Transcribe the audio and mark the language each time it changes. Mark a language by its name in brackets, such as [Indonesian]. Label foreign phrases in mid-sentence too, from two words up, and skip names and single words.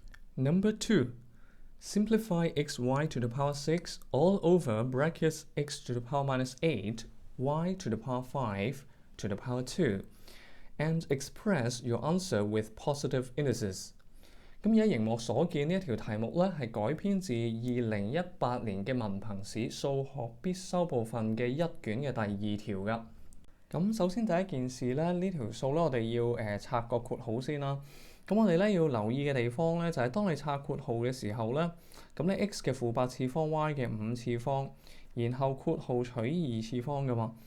[English] Number 2. Simplify xy to the power 6 all over brackets x to the power minus 8, y to the power 5 to the power 2, and express your answer with positive indices. [Cantonese] 咁而家熒幕所見呢一條題目咧，係改編自2018年嘅文憑試數學必修部分嘅1卷嘅第2條㗎。咁首先第一件事咧，呢條數咧我哋要拆個括號先啦。咁我哋咧要留意嘅地方咧，就係當你拆括號嘅時候咧，咁咧 x 嘅負8次方 y 嘅5次方，然後括號取2次方㗎嘛。